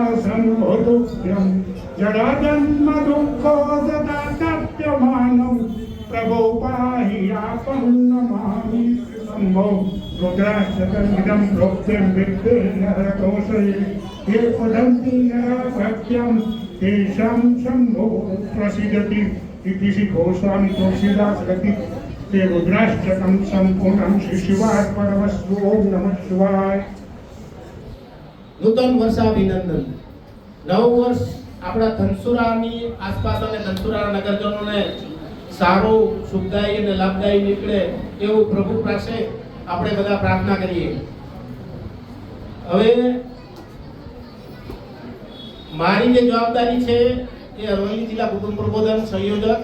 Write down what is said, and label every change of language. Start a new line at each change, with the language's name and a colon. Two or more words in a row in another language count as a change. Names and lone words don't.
Sanskrit: सम्भुतुभ्यं जराजन्म दुःखोदताप्यमानं प्रभो पाहि आपं नमामि शम्भो रुद्राष्टकमिदं प्रोक्तं विद्येर्नरदोषये ये वदन्ति नरभक्त्यं तेषां शम्भो प्रसीदति इति श्री गोस्वामी तुलसीदास रचित ते रुद्राष्टकं सम्पूर्णं श्री शिवार्पणमस्तु। ओम नमः शिवाय।
Gujarati: નૂતન વર્ષાભિનંદન। નવું વર્ષ આપણા ધનસુરાની આસપાસ અને ધનસુરાના નગરજનોને સારું સુખદાયી અને લાભદાયી નીકળે એવું પ્રભુ પાસે આપણે બધા પ્રાર્થના કરીએ। હવે મારી જે જવાબદારી છે એ અરવલ્લી જિલ્લા કુટુંબ પ્રબોધન સંયોજક।